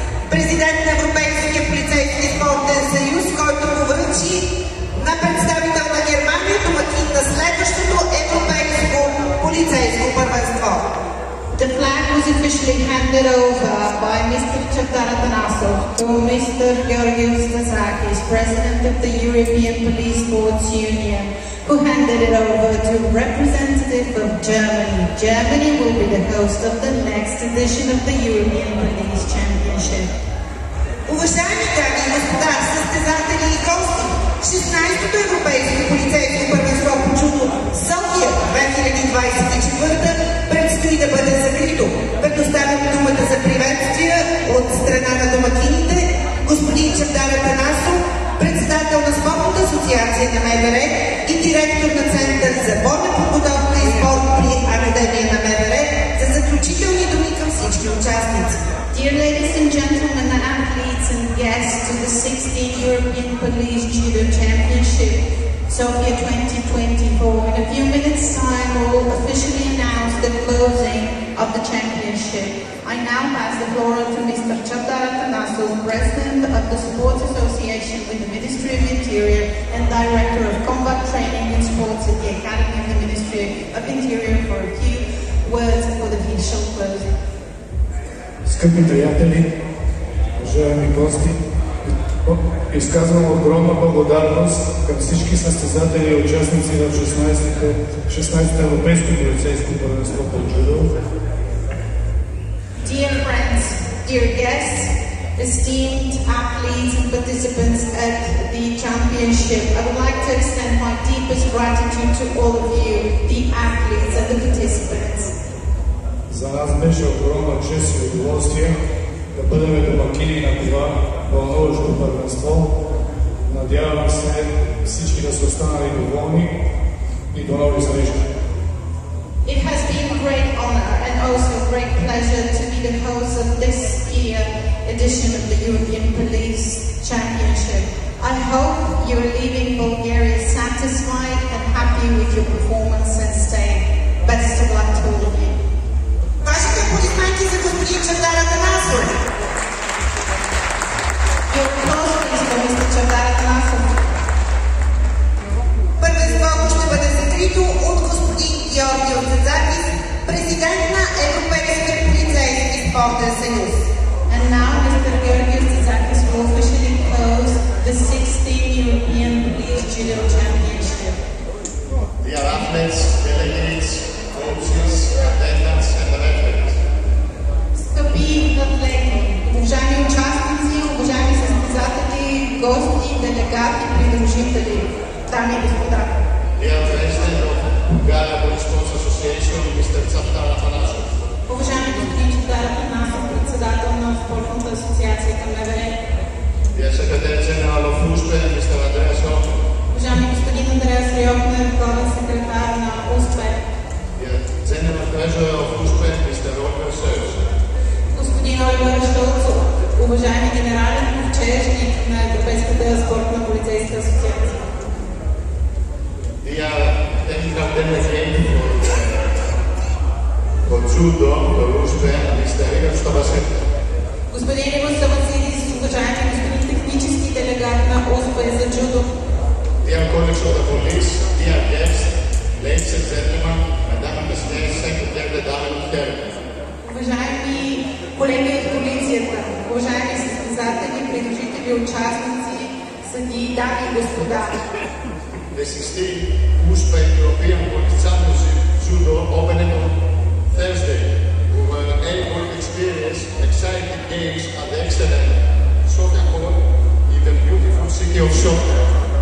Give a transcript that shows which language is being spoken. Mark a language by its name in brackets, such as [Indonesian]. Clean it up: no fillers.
[Bulgarian] Президент на Европейския полицейски спортен съюз, който го връчи на представител на Германия, домакин на следващото европейско полицейско първенство. [English] The flag was officially handed over by Mr. Chaftar Atanasov to Mr. Georgios Stasakis, President of the European Police Sports Union, who handed it over to a representative of Germany. Germany will be the host of the next edition of the European Police Championship. [Bulgarian] Уважаеми дами и господа, състезатели и гости, 16-то европейско полицейско първенство по джудо София 2024 предстои да бъде закрито. Предоставям думата за приветствия от страна на домакините господин Чавдар Атанасов, председател на Спортната асоциация на МВР и директор на Център за бойна подготовка и спорт при Академия на МВР, за заключителни думи към всички участници. [English] Dear ladies and gentlemen, athletes and guests to the 16th European Police Judo Championship, Sofia 2024. In a few minutes' time, we will officially announce the closing of the championship. I now pass the floor on to Mr. Chaftar Atanasov, President of the Sports Association with the Ministry of Interior and Director of Combat Training and Sports at the Academy of the Ministry of Interior, for a few words for the official closing. [Bulgarian] Скъпи приятели, уважаеми гости, изказвам огромна благодарност към всички състезатели и участници в 16-то европейско полицейско първенство по джудо. [English] Dear friends, dear guests, esteemed athletes and participants at the championship, I would like to extend my deepest gratitude to all of you, the athletes and the participants. [Bulgarian] За нас беше огромна чест и удоволствие да бъдем домакини на това вълнуващо първенство. Надявам се всички да са останали доволни и до нови срещи. [English] It has been a great honor and also a great pleasure to be the host of this year edition of the European Police Championship. I hope you're leaving Bulgaria satisfied and happy with your performance and stay. Best of luck to all of you. [Bulgarian] Вашите аплодисменти за господин Чавдар Атанасов. [English] Your applause, please, for Mr. [Bulgarian] Чавдар Атанасов. Първенството ще бъде закрито от господин Георги Цацакис, президент на Европейския полицейски спортен съюз. [English] And now Mr. Georgios Tsitsakis will officially close the 16th European Police Judo Championship. Dear athletes, delegates, coaches, attendants and referees. [Bulgarian] Скъпи атлети, уважаеми участници, уважаеми състезатели, гости, делегати, придружители, дами и господа. [English] Dear President of Bulgaria Police Sports Association, Mr. Chavdar Atanasov. [Bulgarian] Уважаеми господин Чавдар Атанасов, председател на Спортната асоциация към МВР. [English] Dear Secretary General of USPE, Mr. Andreas Rioch. [Bulgarian] Уважаеми господин Андреас Риохнер, главен секретар на УСПЕ. [English] Dear General Treasurer of USPE, Mr. Oliver Schulz. [Bulgarian] Господин Оливер Шулц, уважаеми генерален ковчежник на Европейската спортна полицейска асоциация. [English] Dear Technical Delegate for Judo, for USPE, Mr. Igor Stavasek. [Bulgarian] Господин Иван Савацидис, уважаеми господин технически делегат на УСПЕ за джудо. [English] Dear colleagues of the police, dear guests, ladies and gentlemen, Madame and [French] Messieurs, [English] Secretary [German] Damen und Herren. [Bulgarian] Уважаеми колеги от полицията, уважаеми състезатели, придружители, участници, съдии, дами и господа. [English] The 16th USPE European Police Championship Judo opened on Thursday. We were able to experience exciting games at the excellent soccer court in the beautiful city of Sofia.